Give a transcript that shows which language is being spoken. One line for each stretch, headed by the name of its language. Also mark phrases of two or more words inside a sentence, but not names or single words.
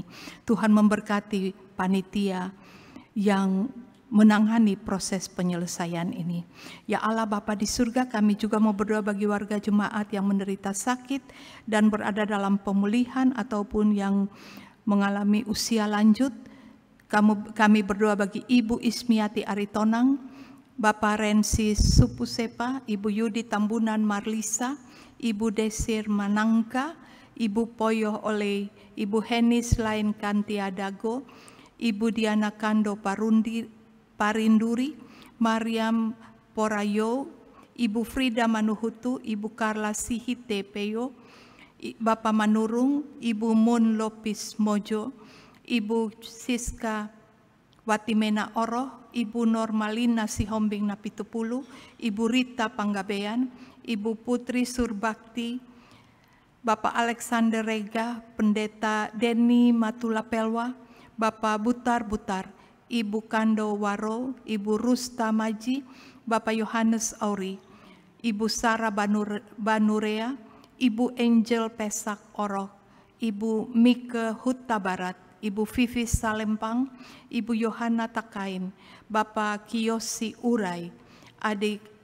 Indonesian: Tuhan memberkati panitia yang menangani proses penyelesaian ini. Ya Allah Bapa di surga, kami juga mau berdoa bagi warga jemaat yang menderita sakit dan berada dalam pemulihan ataupun yang mengalami usia lanjut. Kami berdoa bagi Ibu Ismiati Aritonang, Bapak Rensi Supusepa, Ibu Yudi Tambunan Marlisa, Ibu Desir Manangka, Ibu Poyoh Oleh, Ibu Henis Lain Kantiadago, Ibu Diana Kando Parinduri, Mariam Porayo, Ibu Frida Manuhutu, Ibu Karla Sihite Peyo, Bapak Manurung, Ibu Mun Lopis Mojo, Ibu Siska Watimena Oroh, Ibu Normalina Sihombing Napitupulu, Ibu Rita Panggabean, Ibu Putri Surbakti, Bapak Alexander Rega, Pendeta Denny Matulapelwa, Bapak Butar-Butar, Ibu Kando Waro, Ibu Rusta Maji, Bapak Yohanes Auri, Ibu Sarah Banurea, Ibu Angel Pesak Oroh, Ibu Mike Huta Barat, Ibu Vivi Salempang, Ibu Yohana Takain, Bapak Kiyosi Urai, Adik